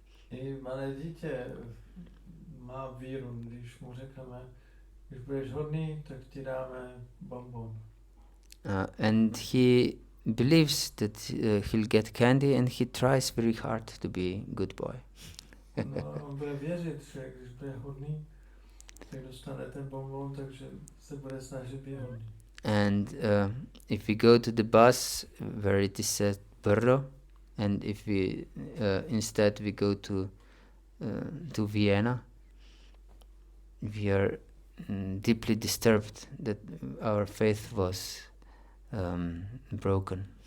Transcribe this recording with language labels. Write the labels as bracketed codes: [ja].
[cs] I malé dítě má víru, když mu řekneme, když budeš hodný, tak ti dáme bonbon. [en] And he believes that he'll get candy, and he tries very hard to be a good boy. [cs] No, on bude věřit, že když bude hodný, tak dostane ten bonbon, takže se bude snažit být hodný. [en] And if we go to the bus where it is said Brno, and if we instead we go to Vienna, we are deeply disturbed that our faith was broken.